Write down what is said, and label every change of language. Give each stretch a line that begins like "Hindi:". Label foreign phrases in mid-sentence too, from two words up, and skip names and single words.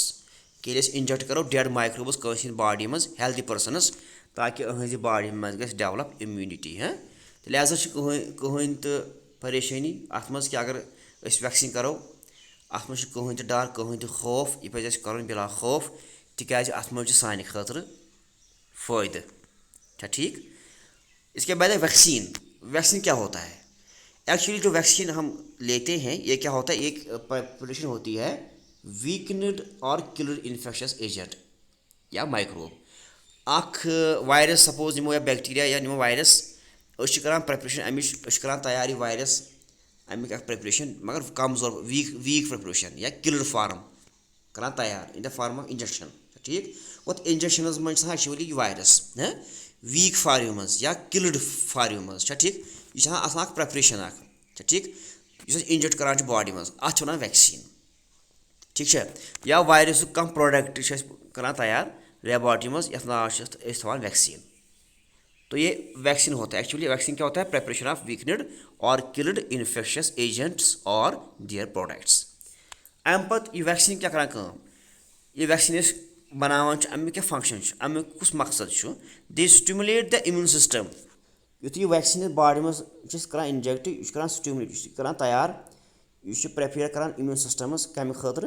Kashmiri: کہِ ییٚلہِ أسۍ انجیکٹ کرو
English: dead microbes
Kashmiri: کٲنٛسہِ ہِنٛدِ باڈی منٛز
English: healthy persons
Kashmiri: تاکہِ أہنٛزِ باڈی منٛز گژھِ
English: develop immunity.
Kashmiri: تہٕ لہٰذا چھِ کٕہٕنۍ تہٕ پریشٲنی اتھ منٛز کہِ اگر أسۍ ویکسیٖن کرو اتھ منٛز چھُ کٕہٕنۍ تہِ ڈر، کٕہٕنۍ تہِ خوف. یہِ پزِ اَسہِ کرُن بِلا خوف، تِکیازِ اتھ منٛز چھُ سانہِ خٲطرٕ فٲیدٕ. چھا ٹھیٖک؟
Urdu: اس کے بعد ہے ویکسین. ویکسین کیا ہوتا ہے؟ ایکچولی جو ویکسین ہم لیتے ہیں یہ کیا ہوتا ہے؟ ایک پریپریشن ہوتی ہے
English: weakened or killed infectious agent
Urdu: یا مائکروب.
Kashmiri: اکھ وائرس سپوز نمو یا بیکٹیریا یا نمو وائرس، أسۍ چھِ کران پریپریشن امِچ، أسۍ چھِ کران تیار یہِ وائرس امیُک اکھ پریپریشن، مگر کمزور
English: weak preparation
Kashmiri: یا
English: killed form
Kashmiri: کران تیار
English: in the form of injection.
Kashmiri: ٹھیٖک؟ گوٚو انجیکشنس منٛز چھِ آسان ایکچُؤلی یہِ وائرس ویٖک فارمہِ منٛز یا کلڈ فارمہِ منٛز. چھا ٹھیٖک؟ یہِ چھِ آسان اکھ پریپریشن اکھ. چھا ٹھیٖک؟ یُس أسۍ انجیکٹ کران چھِ باڈی منٛز اتھ چھِ ونان ویکسیٖن. ٹھیٖک چھا؟ یا وایرسُک کانٛہہ پروڈکٹ چھِ أسۍ کران تیار لیبارٹری منٛز یتھ ناو چھِ أسۍ تھاوان ویکسیٖن.
Urdu: تو یہ ویکسین ہوتا ہے.
English: ایکچولی
Urdu: ویکسین کیا ہوتا ہے؟
English: preparation of weakened or killed infectious agents or their products.
Kashmiri: امہِ پتہٕ یہِ ویکسیٖن کیاہ کران کٲم؟ یہِ ویکسیٖن أسۍ بناوان چھِ، امیُک کیاہ فنکشن چھُ؟ امیُک کُس مقصد چھُ؟
English: they stimulate the immune system.
Kashmiri: یُتھُے یہِ ویکسیٖن أسۍ باڈی منٛز چھِ أسۍ کران انجیکٹ، یہِ چھُ کران سٹیمولیٹ، یہِ چھُ کران تیار، یہِ چھُ پریپیر کران
English: immune systems
Kashmiri: کمہِ خٲطرٕ؟